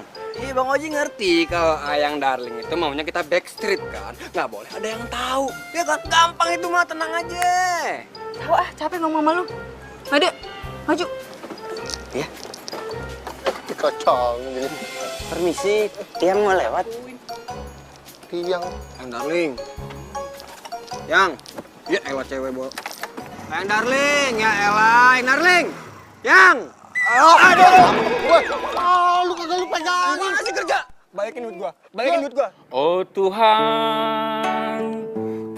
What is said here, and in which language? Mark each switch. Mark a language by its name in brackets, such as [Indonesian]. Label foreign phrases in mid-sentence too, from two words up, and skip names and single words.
[Indonesian] Iya Bang Oji ngerti kalau Ayang Darling itu maunya kita backstreet kan. Nggak boleh ada yang tahu. Ya kan gampang itu mah, tenang aja. Tahu capek ngomong sama lu. Made, maju. Ya. Kocong gini. Permisi, Tiang mau lewat. Tiang. Ayang Darling. Yang. Ya elah cewek bawa. Ayang Darling, ya elah. Ayang Darling. Yang. Aduh. Lu kagak lu pegangan. Masih kerja. Balikin duit gua. Oh Tuhan,